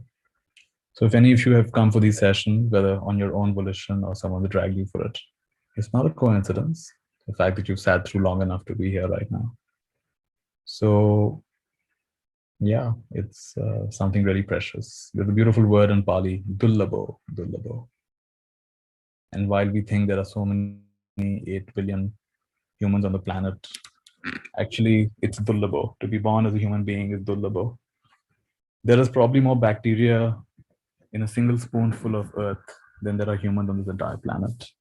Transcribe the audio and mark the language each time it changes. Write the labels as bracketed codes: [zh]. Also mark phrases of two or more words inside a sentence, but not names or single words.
[en] So if any of you have come for these sessions, whether on your own volition or someone dragged you for it, it's not a coincidence. The fact that you've sat through long enough to be here right now. So yeah, it's something really precious. There's a beautiful word in Pali, [pi] dullabo, dullabo. [en] And while we think there are so many 8 billion humans on the planet, actually it's dullabo. To be born as a human being is dullabo. There is probably more bacteria in a single spoonful of earth than there are humans on this entire planet.